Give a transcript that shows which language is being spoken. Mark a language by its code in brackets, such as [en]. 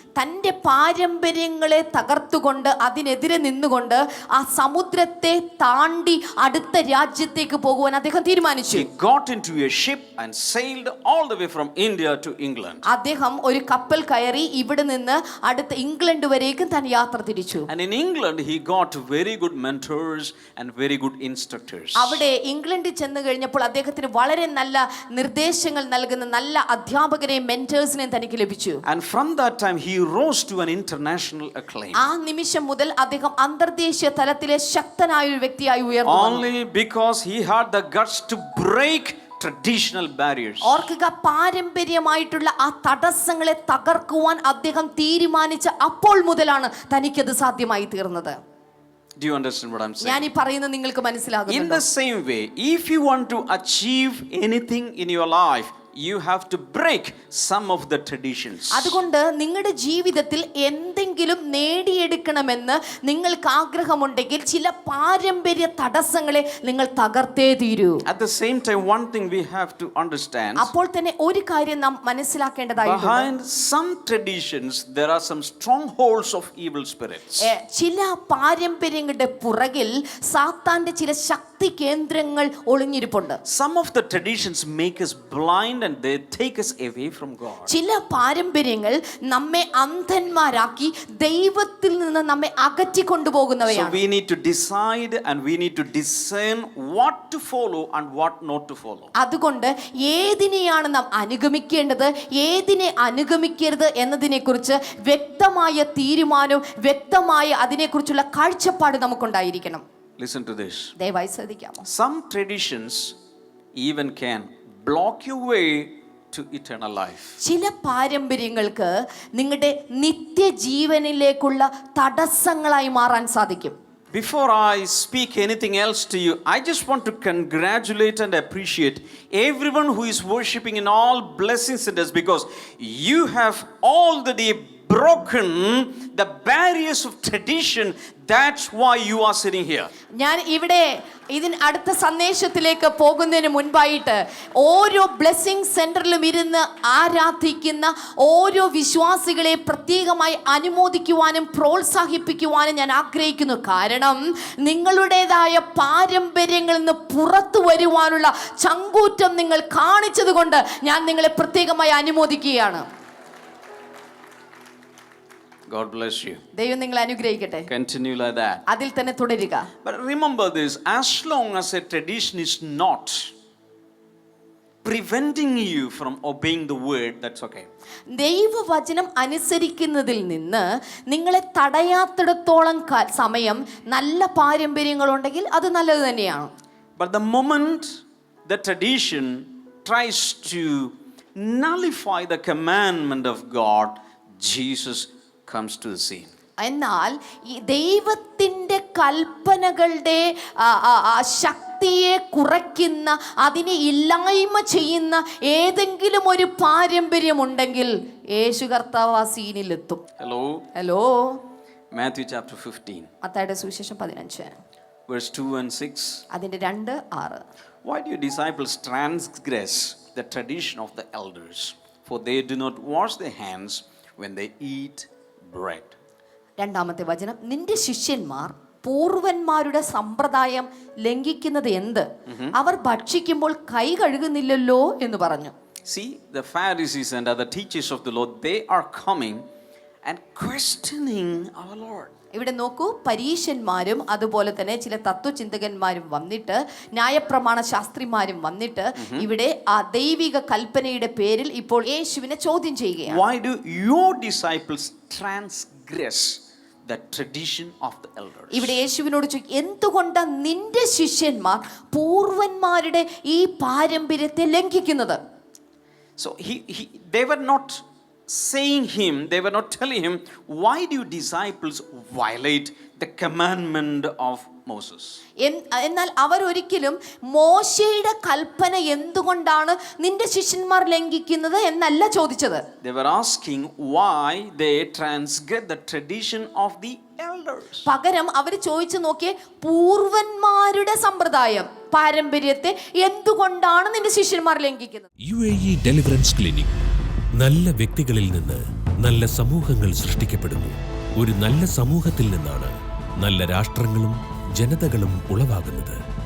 [ml] തന്റെ പാരമ്പര്യങ്ങളെ തകർത്തുകൊണ്ട് അതിനെതിരെ നിന്നുകൊണ്ട് ആ സമുദ്രത്തെ താണ്ടി അടുത്ത രാജ്യത്തേക്ക് പോകുവാൻ അദ്ദേഹം തീരുമാനിച്ചു. [en] He got into a ship and sailed all the way from India to England. [ml] അദ്ദേഹം ഒരു കപ്പൽ കയറി ഇവിടെ നിന്ന് അടുത്ത ഇംഗ്ലണ്ട് വരേക്കും താൻ യാത്ര തിരിച്ചു. [en] And in England he got very good mentors and very good instructors. [ml] അവിടെ ഇംഗ്ലണ്ടിൽ ചെന്ന് കഴിഞ്ഞപ്പോൾ അദ്ദേഹത്തിന് വളരെ നല്ല നിർദ്ദേശങ്ങൾ നൽകുന്ന നല്ല അധ്യാപകരെയും മെന്റേഴ്സിനെയും തനിക്ക് ലഭിച്ചു. [en] And from that time he rose to an international acclaim. [ml] ആ നിമിഷം മുതൽ അദ്ദേഹം അന്തർദേശീയ തലത്തിലെ ശക്തനായ ഒരു വ്യക്തിയായി ഉയർന്നു. [en] Only because he had the guts to break traditional barriers. [ml] ഓർക്കുക, പാരമ്പര്യമായിട്ടുള്ള ആ തടസ്സങ്ങളെ തകർക്കുവാൻ അദ്ദേഹം തീരുമാനിച്ച അപ്പോൾ മുതലാണ് തനിക്കത് സാധ്യമായി തീർന്നത്. [en] Do you understand what I'm saying? [ml] ഞാൻ ഈ പറയുന്നത് നിങ്ങൾക്ക് മനസ്സിലാകുന്നുണ്ടോ? [en] In the same way, if you want to achieve anything in your life, you have to break some of the traditions. [ml] അതുകൊണ്ട് നിങ്ങളുടെ ജീവിതത്തിൽ എന്തെങ്കിലും നേടിയെടുക്കണമെന്ന് നിങ്ങൾക്ക് ആഗ്രഹമുണ്ടെങ്കിൽ ചില പാരമ്പര്യ തടസ്സങ്ങളെ നിങ്ങൾ തകർത്തേ തീരൂ. [en] At the same time, one thing we have to understand, [ml] അപ്പോൾ തന്നെ ഒരു കാര്യം നാം മനസ്സിലാക്കേണ്ടതായിട്ടുണ്ട്. [en] behind some traditions there are some strongholds of evil spirits. [ml] ചില പാരമ്പര്യങ്ങളുടെ പുറകിൽ സാത്താന്റെ ചില ശക്തി കേന്ദ്രങ്ങൾ ഒളിഞ്ഞിരിപ്പുണ്ട്. [en] Some of the traditions make us blind and they take us away from God. [ml] ചില പാരമ്പര്യങ്ങൾ നമ്മെ അന്ധന്മാരാക്കി ദൈവത്തിൽ നിന്ന് നമ്മെ അകറ്റി കൊണ്ടുപോകുന്നവയാണ്. [en] So we need to decide and we need to discern what to follow and what not to follow. [ml] അതുകൊണ്ട് ഏതിനെയാണ് നാം അനുഗമിക്കേണ്ടത്, ഏതിനെ അനുഗമിക്കരുത് എന്നതിനെക്കുറിച്ച് വ്യക്തമായ തീരുമാനവും വ്യക്തമായ അതിനെക്കുറിച്ചുള്ള കാഴ്ചപ്പാട് നമുക്കുണ്ടായിരിക്കണം. [en] Listen to this. [ml] ദയവായി ശ്രദ്ധിക്കാമോ? [en] Some traditions even can block your way to eternal life. [ml] ചില പാരമ്പര്യങ്ങൾക്ക് നിങ്ങളുടെ നിത്യജീവനിലേക്കുള്ള തടസ്സങ്ങളായി മാറാൻ സാധിക്കും. [en] Before I speak anything else to you, I just want to congratulate and appreciate everyone who is worshiping in all blessing centers, because you have already broken the barriers of tradition. That's why you are sitting here. [ml] ഞാൻ ഇവിടെ അടുത്ത സന്ദേശത്തിലേക്ക് പോകുന്നതിന് മുൻപായിട്ട് ഓരോ blessing സെന്ററിലും ഇരുന്ന് ആരാധിക്കുന്ന ഓരോ വിശ്വാസികളെ പ്രത്യേകമായി അനുമോദിക്കുവാനും പ്രോത്സാഹിപ്പിക്കുവാനും ഞാൻ ആഗ്രഹിക്കുന്നു. കാരണം നിങ്ങളുടേതായ പാരമ്പര്യങ്ങളിൽ നിന്ന് പുറത്തു വരുവാനുള്ള ചങ്കൂറ്റം നിങ്ങൾ കാണിച്ചത് കൊണ്ട് ഞാൻ നിങ്ങളെ പ്രത്യേകമായി അനുമോദിക്കുകയാണ്. [en] God bless you. [ml] ദൈവം നിങ്ങളെ അനുഗ്രഹിക്കട്ടെ. [en] Continue like that. [ml] അതിൽ തന്നെ തുടരുക. [en] But remember this, as long as a tradition is not preventing you from obeying the word, that's okay. [ml] ദൈവവചനം അനുസരിക്കുന്നതിൽ നിന്ന് നിങ്ങളെ തടയാത്തിടത്തോളം സമയം നല്ല പാരമ്പര്യങ്ങളുണ്ടെങ്കിൽ അത് നല്ലത് തന്നെയാണ്. [en] But the moment the tradition tries to nullify the commandment of God, Jesus comes to the scene. [ml] എന്നാൽ ഈ ദൈവത്തിൻ്റെ കൽപ്പനകളുടെ ശക്തിയെ കുറയ്ക്കുന്ന, അതിനെ ഇല്ലായ്മ ചെയ്യുന്ന ഏതെങ്കിലും ഒരു പാരമ്പര്യമുണ്ടെങ്കിൽ യേശു കർത്താവ് ആ സീനിലെത്തും. [en] Hello Matthew chapter 15. [ml] മത്തായിയുടെ സുവിശേഷം 15 [en] verse 2 and 6. [ml] അതിന്റെ 2-6. [en] Why do your disciples transgress the tradition of the elders? For they do not wash their hands when they eat bread. [ml] രണ്ടാമത്തെ വചനം, നിന്റെ ശിഷ്യന്മാർ പൂർവന്മാരുടെ സമ്പ്രദായം ലംഘിക്കുന്നത് എന്ത്? അവർ ഭക്ഷിക്കുമ്പോൾ കൈ കഴുകുന്നില്ലല്ലോ എന്ന് പറഞ്ഞു. [en] See, the Pharisees and other teachers of the law, they are coming and questioning our Lord. [ml] ഇവിടെ നോക്കൂ, പരീശന്മാരും അതുപോലെ തന്നെ ചില തത്വചിന്തകന്മാരും വന്നിട്ട്, ന്യായപ്രമാണ ശാസ്ത്രിമാരും വന്നിട്ട് ഇവിടെ ആ ദൈവിക കൽപ്പനയുടെ പേരിൽ ഇപ്പോൾ യേശുവിനെ ചോദ്യം ചെയ്യുകയാണ്. [en] Why do your disciples transgress the tradition of the elders? [ml] ഇവിടെ യേശുവിനോട് ചോദിക്കും, എന്തുകൊണ്ട് നിന്റെ ശിഷ്യന്മാർ പൂർവന്മാരുടെ ഈ പാരമ്പര്യത്തെ ലംഘിക്കുന്നത്? [en] So they were not saying him, they were not telling him, why do you disciples violate the commandment of Moses. [ml] എന്നാൽ അവരൊരിക്കലും മോശയുടെ കൽപ്പന എന്തുകൊണ്ടാണ് നിന്റെ ശിഷ്യന്മാർ ലംഘിക്കുന്നത് എന്നല്ല ചോദിച്ചത്. [en] They were asking why they transgress the tradition of the elders. [ml] പകരം അവർ ചോദിച്ചു നോക്കിയേ, പൂർവന്മാരുടെ സമ്പ്രദായം പാരമ്പര്യത്തെ എന്തുകൊണ്ടാണ് നിന്റെ ശിഷ്യന്മാർ ലംഘിക്കുന്നത്? [en] UAE deliverance clinic. [ml] നല്ല വ്യക്തികളിൽ നിന്ന് നല്ല സമൂഹങ്ങൾ സൃഷ്ടിക്കപ്പെടുന്നു. ഒരു നല്ല സമൂഹത്തിൽ നിന്നാണ് നല്ല രാഷ്ട്രങ്ങളും ജനതകളും ഉളവാകുന്നത്.